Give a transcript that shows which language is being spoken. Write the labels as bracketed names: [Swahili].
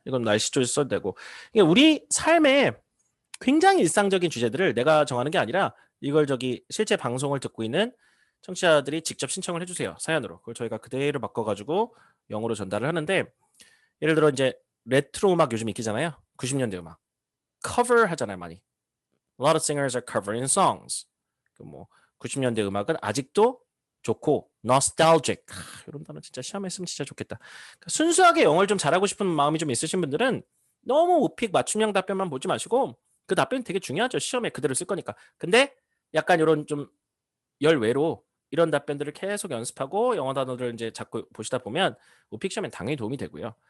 [Korean] 이건 날씨 조절 써도 되고 그러니까 우리 삶에 굉장히 일상적인 주제들을 내가 정하는 게 아니라 이걸 저기 실제 방송을 듣고 있는 청취자들이 직접 신청을 해주세요. 사연으로. 그걸 저희가 그대로 바꿔가지고 영어로 전달을 하는데 예를 들어 이제 레트로 음악 요즘 인기잖아요. 90년대 음악. 커버 하잖아요. 많이. [English] A lot of singers are covering songs. [Korean] 뭐 90년대 음악은 아직도 좋고 nostalgic. 이런 단어 진짜 시험에 쓰면 진짜 좋겠다. 그러니까 순수하게 영어를 좀 잘하고 싶은 마음이 좀 있으신 분들은 너무 오픽 맞춤형 답변만 보지 마시고 그 답변이 되게 중요하죠. 시험에 그대로 쓸 거니까. 근데 약간 이런 좀 열외로 이런 답변들을 계속 연습하고 영어 단어들을 이제 자꾸 보시다 보면 오픽 시험엔 당연히 도움이 되고요.